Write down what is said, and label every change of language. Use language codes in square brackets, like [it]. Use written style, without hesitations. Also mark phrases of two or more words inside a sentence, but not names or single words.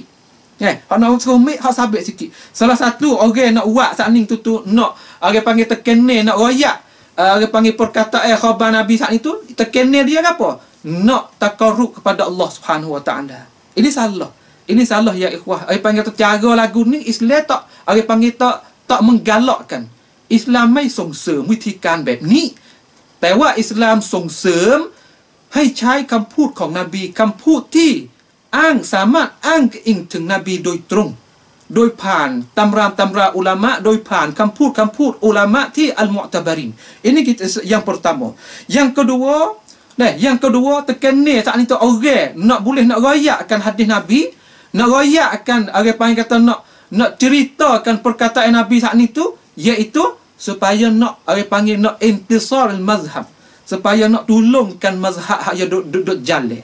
[ms] Hak nak suruh ambil hak sabit sikit. Salah satu orang nak buat saat ni tu nak orang panggil tekan ni, nak royak orang panggil perkataan khabar Nabi saat ni tu, tekan ni dia apa? Nak takarrub kepada Allah [ar] سبحانه وتعالى. [ms] Ini salah. Ini salah ya ikhwah. Orang panggil cara lagu ni Islam tak, orang panggil tak menggalakkan. [th] Islam mai ส่งเสริมวิธีการแบบนี้ แต่ว่าอิสลามส่งเสริมให้ใช้คำพูดของนบีคำพูดที่สามารถอ้างอิงถึงนบีโดยตรง โดยผ่านตำราอุลามะ โดยผ่านคำพูดอุลามะที่อัลมุอ์ตะบาริน. [ms] Ini kita yang pertama. Yang kedua tekan ni saat ni tu orang nak boleh nak royakkan hadis Nabi, nak royakkan orang panggil kata nak ceritakan perkataan Nabi saat ni tu, iaitu supaya nak orang panggil nak [ar] انتصار المذهب, [ms] supaya nak tolongkan mazhab yang duduk jalan.